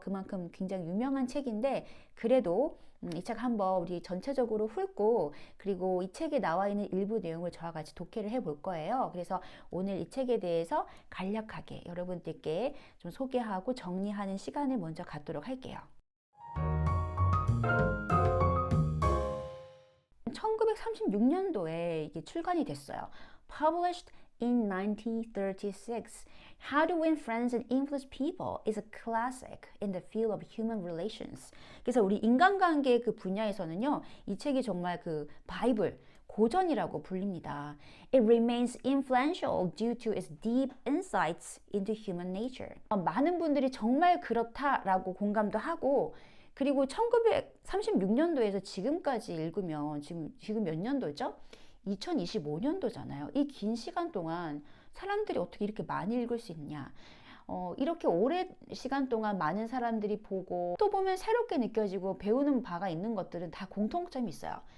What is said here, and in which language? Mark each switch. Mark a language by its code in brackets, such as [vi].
[ko] 그만큼 굉장히 유명한 책인데 그래도 이 책 한번 우리 전체적으로 훑고 그리고 이 책에 나와 있는 일부 내용을 저와 같이 독해를 해볼 거예요. 그래서 오늘 이 책에 대해서 간략하게 여러분들께 좀 소개하고 정리하는 시간을 먼저 갖도록 할게요. 1936년도에 이게 출간이 됐어요. [en] Published in 1936, How to Win Friends and Influence People is a classic in the field of human relations. [ko] 그래서 우리 인간관계 그 분야에서는요, 이 책이 정말 그 바이블, 고전이라고 불립니다. [en] It remains influential due to its deep insights into human nature. [ko] 많은 분들이 정말 그렇다라고 공감도 하고 그리고 1936년도에서 지금까지 읽으면 지금 몇 년도죠? 2025년도잖아요. 이 긴 시간 동안 사람들이 어떻게 이렇게 많이 읽을 수 있냐? 이렇게 오랜 시간 동안 많은 사람들이 보고 또 보면 새롭게 느껴지고 배우는 바가 있는 것들은 다 공통점이 있어요.